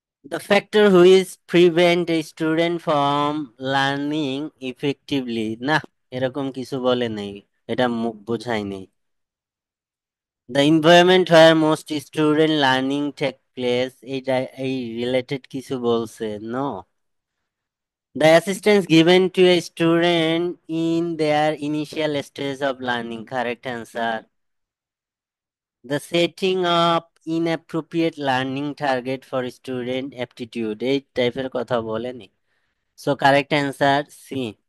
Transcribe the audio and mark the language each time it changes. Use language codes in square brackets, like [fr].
[en] the factor which prevent a student from learning effectively, [bn] না এরকম কিছু বলে নেই, এটা মুখ বোঝায় নেই। [en] the environment where most student learning take place, [bn] এইটা এই রিলেটেড কিছু বলছে, [en] No. The assistance given to a student in their initial stage of learning, correct answer. The setting up inappropriate learning target for student aptitude, [bn] এই টাইপের কথা বলেনি। [en] So correct answer C.